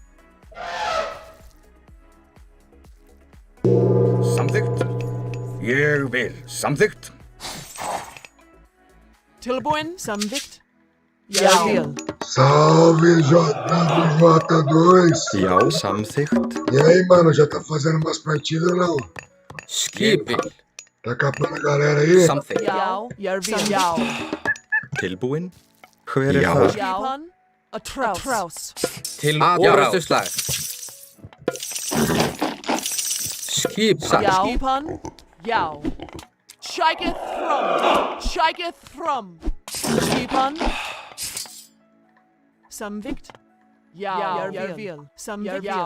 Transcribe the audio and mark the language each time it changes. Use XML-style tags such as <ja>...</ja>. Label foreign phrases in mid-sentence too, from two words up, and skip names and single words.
<is>Samþykkt. Ég vil. Samþykkt. Tilbúin. Samþykkt. Ég vil.</is> <pt>Salve, J2.</pt> <is>Já. Samþykkt.</is> <pt>E aí, mano, já tá fazendo umas partidas ou não?</pt> <is>Skipil.</is> <pt>Tá capando a galera aí?</pt> <is>Samþykkt. Já. Ég vil. Já. Tilbúin. Hver er Já. þar? Skipan.</is> <pt>A trás.</pt> <is>Til orðuslag. Skipan. Já. Skipan. Já. Shiketh thrum. Shiketh thrum. Skipan. Samþykkt. Já. Ég vil. Samþykkt. Já.</is>